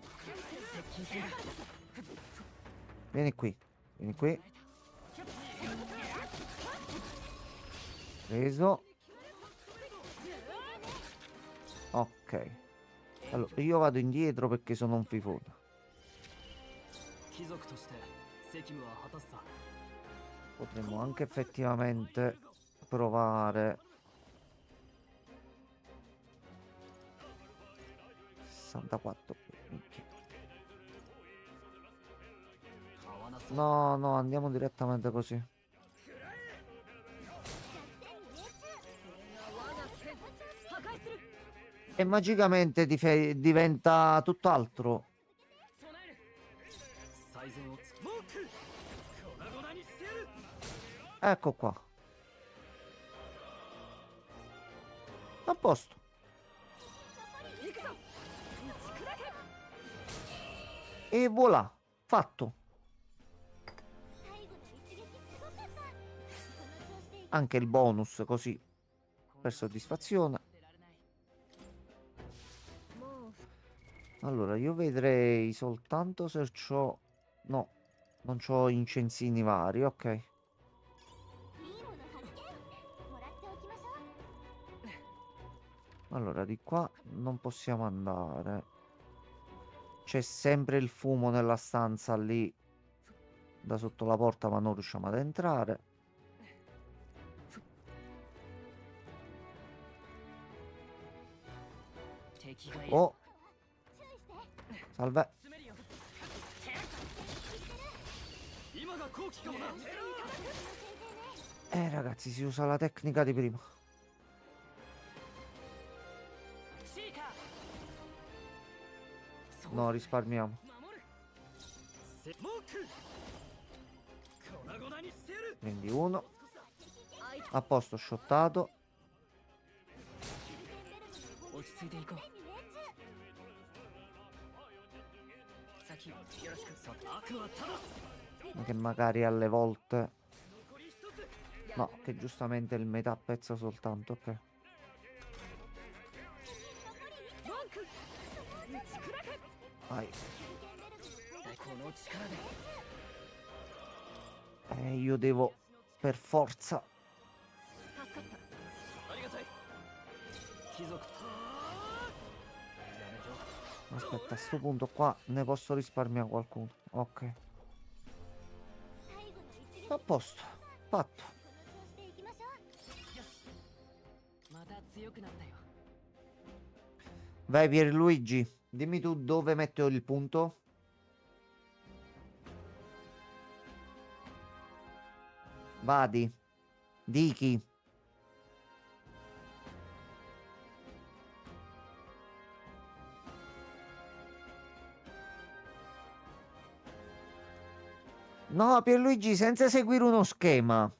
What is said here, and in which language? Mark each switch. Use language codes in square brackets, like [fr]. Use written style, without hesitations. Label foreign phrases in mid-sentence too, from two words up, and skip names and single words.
[it] Vieni qui. Vieni qui. Preso. Ok. Allora, io vado indietro perché sono un fifone. [ja] 貴族として責務は果たすさ。 [it] Potremmo anche effettivamente provare. 64. Minchia. [ja] 合わなそう。 [it] No, no, andiamo direttamente così. [ja] 我が剣破壊する [it] E magicamente diventa tutt'altro. [ja] 備える。最善をつモーク。粉々にしてやる。 [it] Ecco qua. A posto. [ja] 行くぞ打ち砕け [it] E voilà. Fatto. [ja] 最後の一撃すごかったこの調子でいけ [it] Anche il bonus così. Per soddisfazione. [ja] 出られない。もう [it] Allora, io vedrei soltanto se c'ho... No, non c'ho incensini vari, ok. [ja] いいもの発見もらっておきましょう [it] Allora, di qua non possiamo andare. C'è sempre il fumo nella stanza lì da sotto la porta, ma non riusciamo ad entrare. [ja] 敵がいる。 [it] Oh, [ja] 注意して [it] salve. [ja] 詰めるよ。今が好機かもな。 [it] Ragazzi, si usa la tecnica di prima. [ja] シーカー。そう [it] No, risparmiamo. [ja] 守る。セモーク。粉々にしてやる。 [it] Quindi uno. [ja] あいつ [it] A posto, shottato. [ja] 落ち着いていこう。先よろしく。さ悪は正す。 [it] Che magari alle volte... [ja] 残り一つ。 [it] No, che giustamente il metà pezza soltanto, ok. [ja] 文句打ち砕け [it] Vai. [ja] この力で。 [it] Io devo per forza... [ja] 助かったありがたい。貴族。やめておく。 [it] Aspetta, a sto punto qua ne posso risparmiare qualcuno. Ok. [ja] 最後の一撃 [it] A posto. Fatto. [ja] この調子でいきましょうまた強くなったよ。 [it] Vai Pierluigi, dimmi tu dove metto il punto. Vadi. Dichi. No, Pierluigi, senza seguire uno schema.